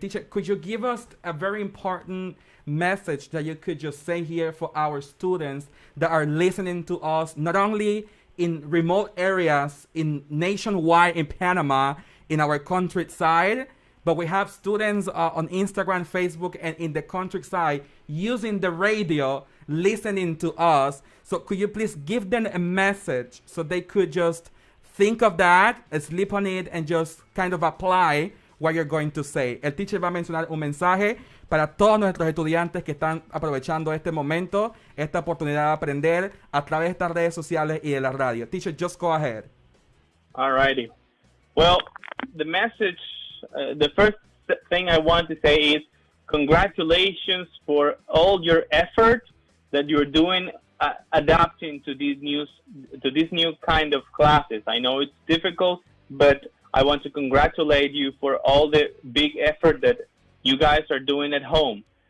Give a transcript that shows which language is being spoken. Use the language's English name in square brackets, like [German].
[English] Teacher, could you give us a very important message that you could just say here for our students that are listening to us, not only in remote areas, in nationwide, in Panama, in our countryside, but we have students on Instagram, Facebook, and in the countryside using the radio, listening to us. So could you please give them a message so they could just think of that, sleep on it, and just kind of apply what you're going to say? [Spanish] El teacher va a mencionar un mensaje para todos nuestros estudiantes que están aprovechando este momento, esta oportunidad de aprender a través de estas redes sociales y de la radio. [English] Teacher, just go ahead. All righty. Well, the message, the first thing I want to say is congratulations for all your effort that you're doing adapting to these new kind of classes. I know it's difficult, but I want to congratulate you for all the big effort that you guys are doing at home.